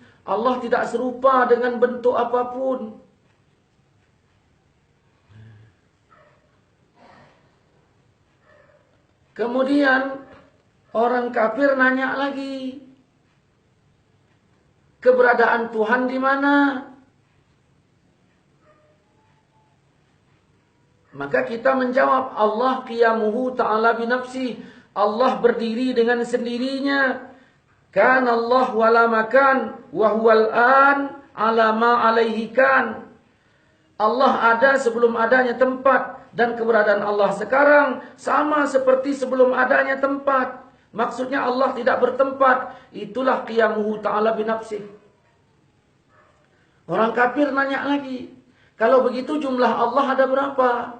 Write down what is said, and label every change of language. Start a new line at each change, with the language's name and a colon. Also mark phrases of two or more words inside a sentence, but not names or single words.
Indonesian: Allah tidak serupa dengan bentuk apapun. Kemudian orang kafir nanya lagi, keberadaan Tuhan di mana? Maka kita menjawab, Allah
Arabic: قيامه تعالى بنفسه.
Indonesian: Allah berdiri dengan sendirinya.
Arabic: كان الله ولا مكان وهو الآن على ما عليه كان.
Indonesian: Allah ada sebelum adanya tempat, dan keberadaan Allah sekarang sama seperti sebelum adanya tempat. Maksudnya Allah tidak bertempat. Itulah
Arabic: قيامه تعالى بنفسه.
Indonesian: Orang kafir nanya lagi, kalau begitu jumlah Allah ada berapa?